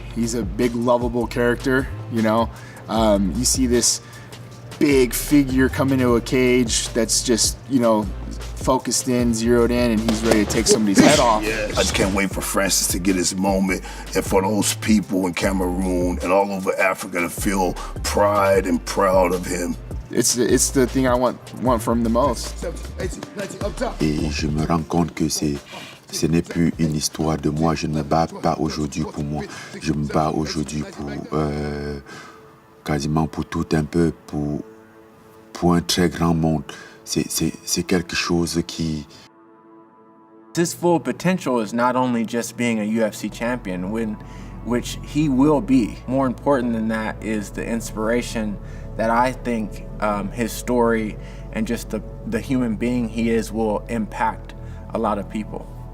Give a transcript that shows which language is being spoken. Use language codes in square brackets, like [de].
[en] He's a big, lovable character, you know. You see this big figure come into a cage that's just, you know, focused in, zeroed in, and he's ready to take somebody's head off. I just can't wait for Francis to get his moment and for those people in Cameroon and all over Africa to feel pride and proud of him. It's the thing I want from the most. [fr] Et je me rends compte que ce n'est plus une histoire de moi. Je ne me bats pas aujourd'hui pour moi. Je me bats aujourd'hui pour quasiment pour tout un peu, pour un très grand monde. C'est quelque chose qui... [en] His full potential is not only just being a UFC champion, which he will be. More important than that is the inspiration that I think his story and just the human being he is will impact a lot of people.